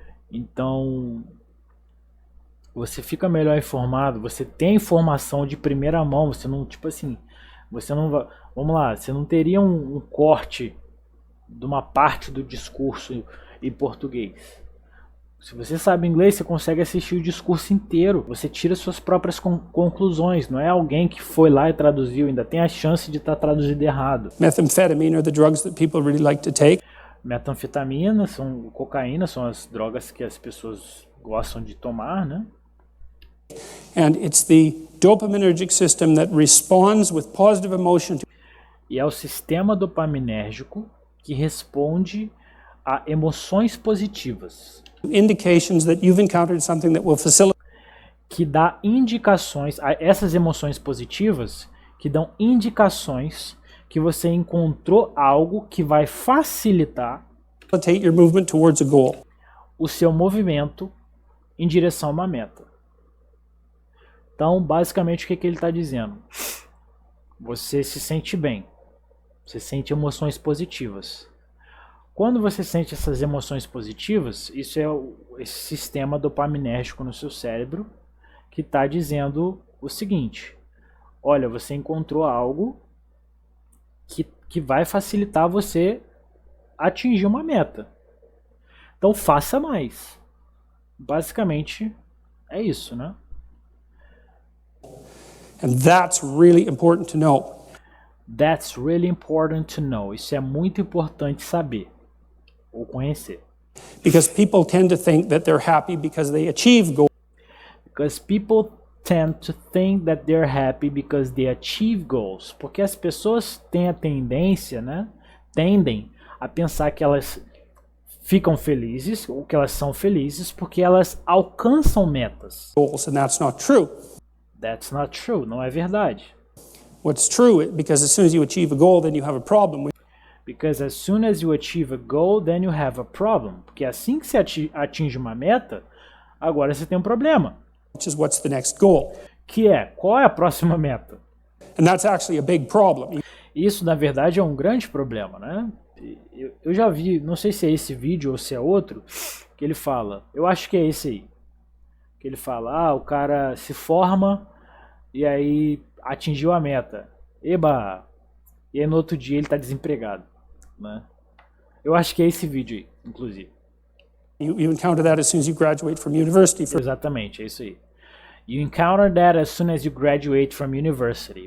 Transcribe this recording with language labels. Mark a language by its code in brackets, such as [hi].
[pt] Então você fica melhor informado, você tem informação de primeira mão, você não, tipo assim, você não vai, vamos lá, você não teria um corte de uma parte do discurso em português. Se você sabe inglês, você consegue assistir o discurso inteiro. Você tira suas próprias conclusões. Não é alguém que foi lá e traduziu. Ainda tem a chance de estar traduzido errado. [en] Methamphetamine are the drugs that people really like to take. [pt] Metanfetamina, cocaína, são as drogas que as pessoas gostam de tomar, né? [en] And it's the dopaminergic system that responds with positive emotion to... [pt] E é o sistema dopaminérgico que responde a emoções positivas. [en] Indications that you've encountered something that will facilitate. [pt] Que dá indicações, essas emoções positivas, que dão indicações que você encontrou algo que vai facilitar [en] Your movement towards a goal. [pt] O seu movimento em direção a uma meta. Então, basicamente, o que ele está dizendo? Você se sente bem. Você sente emoções positivas. Quando você sente essas emoções positivas, isso é esse sistema dopaminérgico no seu cérebro que está dizendo o seguinte: olha, você encontrou algo que vai facilitar você atingir uma meta. Então faça mais. Basicamente é isso, né? [en] And that's really important to know. That's really important to know. [pt] Isso é muito importante saber ou conhecer. [en] Because people tend to think that they're happy because they achieve goals. Because people tend to think that they're happy because they achieve goals. [pt] Porque as pessoas têm a tendência, né? Tendem a pensar que elas ficam felizes ou que elas são felizes porque elas alcançam metas. [en] Goals, and that's not true. That's not true. [pt] Não é verdade. [en] What's true, because as soon as you achieve a goal, then you have a problem. Because as soon as you achieve a goal, then you have a problem. [pt] Porque assim que você atinge uma meta, agora você tem um problema. [en] Which is what's the next goal? [pt] Que é, qual é a próxima meta? And that's actually a big problem. Isso, na verdade, é um grande problema, né? Eu já vi, não sei se é esse vídeo ou se é outro, que ele fala, eu acho que é esse aí, que ele fala, o cara se forma e aí atingiu a meta. Eba! E aí no outro dia ele está desempregado, né? Eu acho que é esse vídeo aí, inclusive. [en] You encounter that as soon as you graduate from university. [pt] Exatamente, é isso aí. [en] You encounter that as soon as you graduate from university.